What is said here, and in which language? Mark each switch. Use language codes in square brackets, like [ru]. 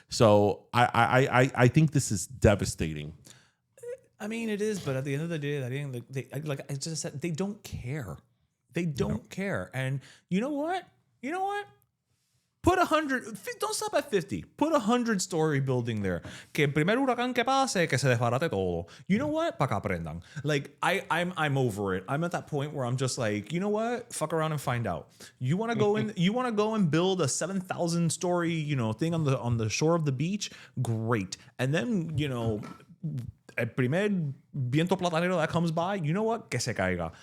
[en] So I think this is devastating. I mean, it is, but at the end of the day, like I just said, they don't care. They don't care. And you know what? Put 100, don't stop at 50. Put 100-story building there. [es] Que el primer huracán que pase, que se desbarate todo. [en] You know what? [es] Pa' que aprendan. [en] Like, I'm over it. I'm at that point where I'm just like, you know what? Fuck around and find out. You want to go in? You want to go and build a 7,000-story, thing on the shore of the beach? Great. And then, [es] el primer viento platanero [en] that comes by, you know what? [es] Que se caiga.